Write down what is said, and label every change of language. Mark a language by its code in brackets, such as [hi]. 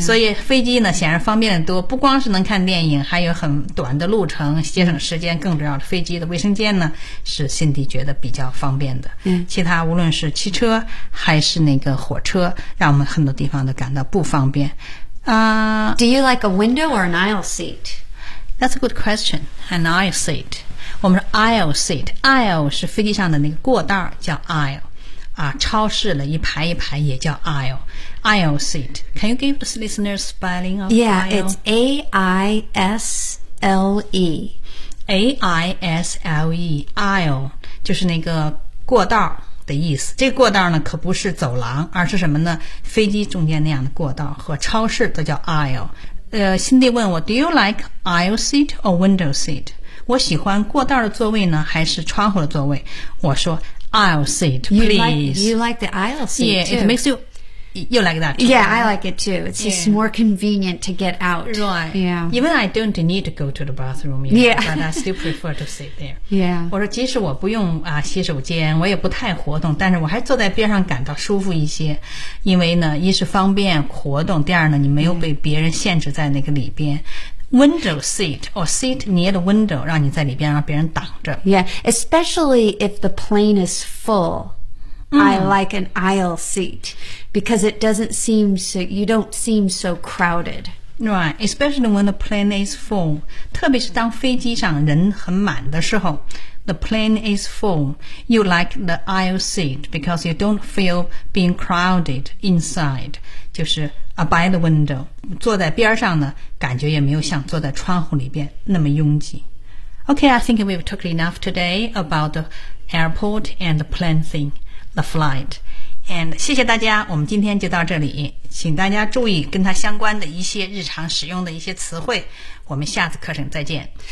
[zh] 所以飞机呢显然方便得多，不光是能看电影，还有很短的路程，节省时间。更重要的，飞机的卫生间呢是辛迪觉得比较方便的。嗯、yeah. ，其他无论是汽车还是那个火车，让我们很多地方都感到不方便。啊、 [en] Do you like a window or an aisle seat? That's a good question. An aisle seat. [zh] 我们说 [en] aisle seat, aisle [zh] 是飞机上的那个过道叫 [en] aisle, [zh] 啊超市了一排一排也叫 [en] aisle, aisle seat. Can you give the listeners spelling of yeah, aisle? Yeah, it's A-I-S-L-E. [zh] A-I-S-L-E, aisle, 就是那个过道的意思。这个过道呢可不是走廊，而是什么呢？飞机中间那样的过道和超市都叫 aisle。 [en] Cindy [zh] 问我 [en] ,do you like aisle seat or window seat? [zh] 我喜欢过道的座位呢还是窗户的座位，我说 [en] aisle seat please. You like the aisle seat yeah, too. Yeah, it makes you, you like that too. Yeah, I like it too. It's、yeah. just more convenient to get out. Right. Yeah. Even I don't need to go to the bathroom, yet, yeah. but I still prefer to sit there. Yeah. [zh] 我说即使我不用、啊、洗手间，我也不太活动，但是我还坐在边上感到舒服一些，因为呢一是方便活动，第二呢你没有被别人限制在那个里边。 [en] Yeah. Window seat or seat near the window, [zh] 让你在里边让别人挡着。 [en] Yeah, especially if the plane is full,、mm. I like an aisle seat because it doesn't seem so, you don't seem so crowded. Right, especially when the plane is full, [zh] 特别是当飞机上人很满的时候 [en] the plane is full, you like the aisle seat because you don't feel being crowded inside, [zh] 就是 [en] by the window, [zh] 坐在边上呢感觉也没有像坐在窗户里边那么拥挤。 [en] Okay, I think we've talked enough today about the airport and the plane thing, the flight. And [zh] 谢谢大家，我们今天就到这里，请大家注意跟它相关的一些日常使用的一些词汇，我们下次课程再见。